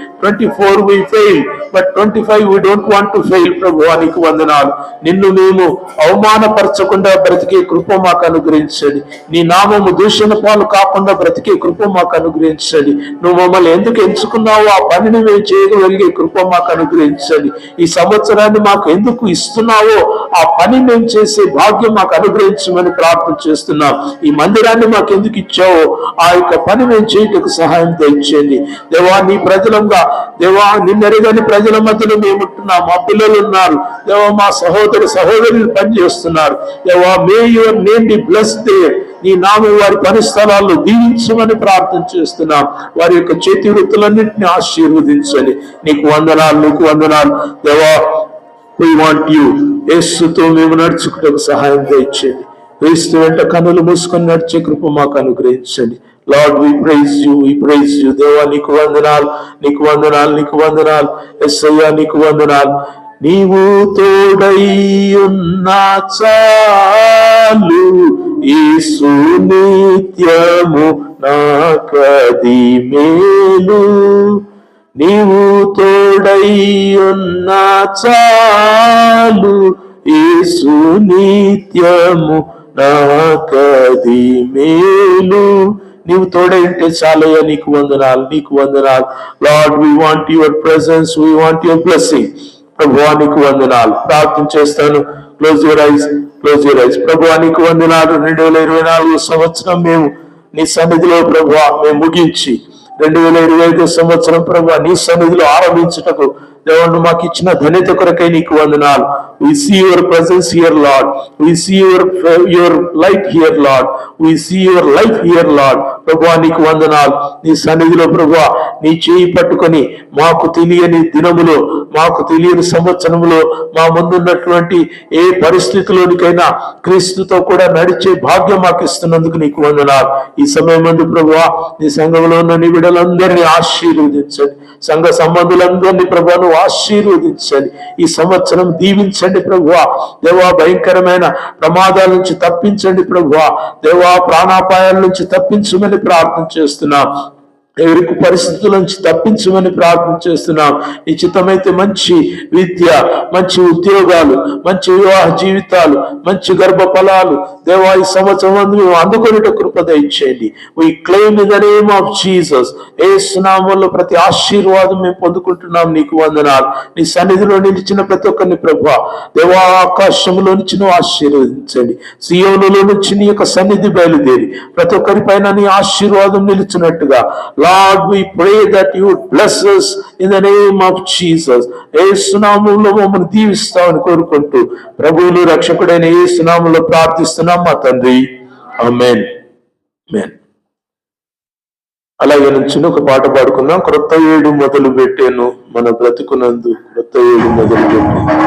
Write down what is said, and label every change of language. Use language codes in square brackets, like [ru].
[en] 24 we fail, but 25 we don't want to fail ప్రభువా. [te] నీకు వందనాలు. నిన్ను మేము అవమానపరచకుండా బ్రతికే కృప మాకు అనుగ్రహించండి. నీ నామము దూషణ పాలు కాకుండా బ్రతికే కృప మాకు అనుగ్రహించండి. నువ్వు మమ్మల్ని ఎందుకు ఎంచుకున్నావో ఆ పనిని మేము చేయగలిగే కృప మాకు అనుగ్రహించండి. ఈ సంవత్సరాన్ని మాకు ఎందుకు ఇస్తున్నావో ఆ పని మేము చేసే భాగ్యం మాకు అనుగ్రహించమని ప్రార్థన చేస్తున్నాం. ఈ మందిరాన్ని మాకు ఎందుకు ఇచ్చావో ఆ యొక్క పని మేము చేయటకు సహాయం తెచ్చేయండి దేవా. నీ ప్రజలంగా దేవా, నిన్నెరగని ప్రజల మధ్యలో మేము ఉంటున్నాం. మా పిల్లలు ఉన్నారు దేవా, మా సహోదరులు పనిచేస్తున్నారు దేవా. [en] May your name be blessed there. [te] నీ నామం వారి పని స్థలాల్లో దీవించమని ప్రార్థన చేస్తున్నాం. వారి యొక్క చేతి వృత్తులన్నింటినీ ఆశీర్వదించండి. నీకు వందనాలు, నీకు వందనాలు దేవా. [en] We want you. [te] యేసుతో మేము నడుచుకుంటకు సహాయం తెచ్చేయండి. క్రీస్తు వెంట కన్నులు మూసుకొని నడిచే కృప మాకు అనుగ్రహించండి. [en] Lord, we praise you, we praise you. [te] దేవా నీకు వందనాలు, నీకు వందనాలు, నీకు వందనాలు. యేసయ్యా నీకు వందనాలు. నీవు తోడై ఉన్నా చాలు, యేసు నిత్యము నాకది మేలు. నీవు తోడై ఉన్నా చాలు, యేసు నిత్యము నాకది మేలు. నీవు తోడై ఉంటే చాలయ్యా. నీకు వందనాలు, నీకు వందనాలు. [en] Lord we want your presence, we want your blessing. [te] ప్రభువా నీకు వందనాలు. ప్రార్థన చేస్తాను. [en] Close your eyes, close your eyes. [te] ప్రభువా నీకు వందనాలు. 2024 సంవత్సరం మేము నీ సన్నిధిలో ప్రభువా మేము ముగించి 2025 సంవత్సరం ప్రభు నీ సన్నిధిలో ఆరంభించుటకు దేవుడు మాకు ఇచ్చిన ధన్యత కొరకై నీకు వందనాలు. [en] We see your presence here, Lord. We see your light here, Lord. We see your life here, Lord. [te] ప్రభువా నీకు వందనాలు. నీ సన్నిధిలో ప్రభువా నీ చేయి పట్టుకొని మాకు తెలియని దినములో, మాకు తెలియని సంవత్సరములో, మా ముందున్నటువంటి ఏ పరిస్థితిలోనికైనా క్రీస్తుతో కూడా నడిచే భాగ్యం మాకు ఇస్తున్నందుకు నీకు వందనాలు. ఈ సమయం ముందు ప్రభువా నీ సంఘంలో ఉన్న నీ బిడ్డలందరినీ ఆశీర్వదించండి. సంఘ సంబంధులందరినీ ప్రభువా ఆశీర్వదించండి. ఈ సంవత్సరం దీవించండి ప్రభువా. దేవా భయంకరమైన ప్రమాదాల నుంచి తప్పించండి ప్రభువా. దేవా ప్రాణాపాయాల నుంచి తప్పించమని ప్రార్థన చేస్తున్నాం. ఎవరికి పరిస్థితుల నుంచి తప్పించమని ప్రార్థన చేస్తున్నాం. ఈ చిత్తమైతే మంచి విద్య, మంచి ఉద్యోగాలు, మంచి వివాహ జీవితాలు, మంచి గర్భ ఫలాలు దేవా ఈ సంవత్సరం మేము అందుకొనిట కృప దయచేయండి. [en] We claim in the name of Jesus. [te] యేసు నామములో ప్రతి ఆశీర్వాదం మేము పొందుకుంటున్నాం. నీకు వందనాలు. నీ సన్నిధిలో నిలిచిన ప్రతి ఒక్కరిని ప్రభువా దేవా ఆకాశంలో నుంచి నువ్వు ఆశీర్వదించండి. సియోనులో నుంచి నీ యొక్క సన్నిధి బయలుదేరి ప్రతి ఒక్కరి పైన నీ ఆశీర్వాదం నిలిచినట్టుగా [en] Lord, we pray that you would bless us in the name of Jesus. [te] యేసు నామములో మమ్మల్ని దీవిస్తామని కోరుకుంటూ ప్రభువును రక్షకుడైన యేసు నామములో ప్రార్థిస్తున్నాం మా తండ్రి. ఆమేన్. ఆమేన్. అలాగే నుంచి ఒక పాట పాడుకుందాం. క్రొత్త ఏడు మొదలు పెట్టాను మన బ్రతుకునందు, క్రొత్త ఏడు మొదలు పెట్టాను.